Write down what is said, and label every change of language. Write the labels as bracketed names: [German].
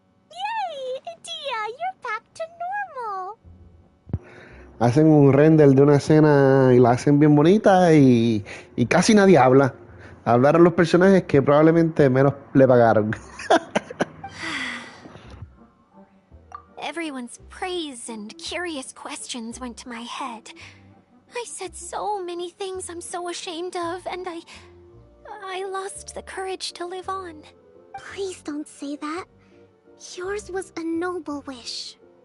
[English] Yay! Dia, you're back to normal. [Spanish] Hacen un render de una escena y la hacen bien bonita y casi nadie habla. Hablaron los personajes que probablemente menos le pagaron. [English] Everyone's praise and curious questions went to my head. I said so many things I'm so ashamed of, and I lost the courage to live on. Please don't say that. Yours was a noble wish.